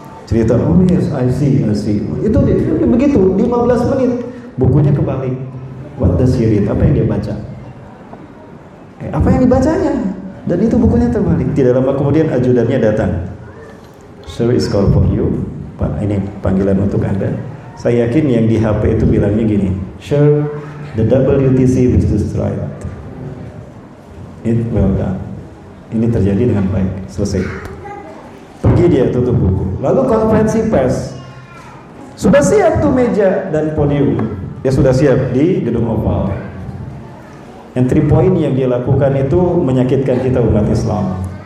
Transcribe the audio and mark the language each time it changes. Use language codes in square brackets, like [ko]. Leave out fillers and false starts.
[id] Cerita, [en] oh yes, I see. [id] Itu dia, begitu, 15 menit. Bukunya kebalik. [en] What does he read? [id] Apa yang dia baca? Apa yang dibacanya? Dan itu bukunya terbalik. Tidak lama kemudian ajudannya datang. [en] Sir, it's call for you. [id] Pak, ini panggilan untuk Anda. Saya yakin yang di HP itu bilangnya gini. [en] Sir, the WTC was destroyed. It well done. [id] Ini terjadi dengan baik. Selesai. Pergi dia, tutup buku. Lalu konferensi pers. Sudah siap tuh meja dan podium. Dia sudah siap di gedung Oval. Entry point yang dia lakukan itu menyakitkan kita umat Islam.